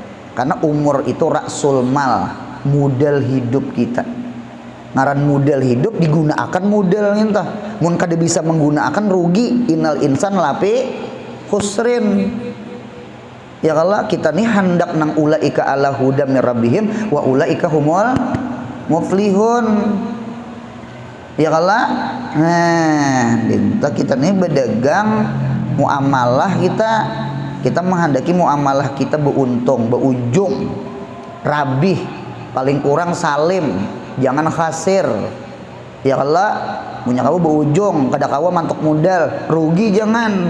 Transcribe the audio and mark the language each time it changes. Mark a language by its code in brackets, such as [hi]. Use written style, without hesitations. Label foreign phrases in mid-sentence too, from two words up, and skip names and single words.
[id] Karena umur itu [ar] رأس المال, [id] modal hidup kita. [bjn] Ngaran modal hidup digunakan modal entah. Mun kada bisa menggunakan rugi, [ar] إن الإنسان لفي خسر. [bjn] Ya kalau kita nih hendak nang [ar] أولئك على هدى من ربهم وأولئك هم المفلحون. [id] Ya kalau kita nih berdagang muamalah kita menghendaki muamalah kita beruntung, berujung, rabih, paling kurang salim, jangan khasir. [bjn] Ya kalau punya kamu berujung, kada kawa mantuk modal, rugi jangan.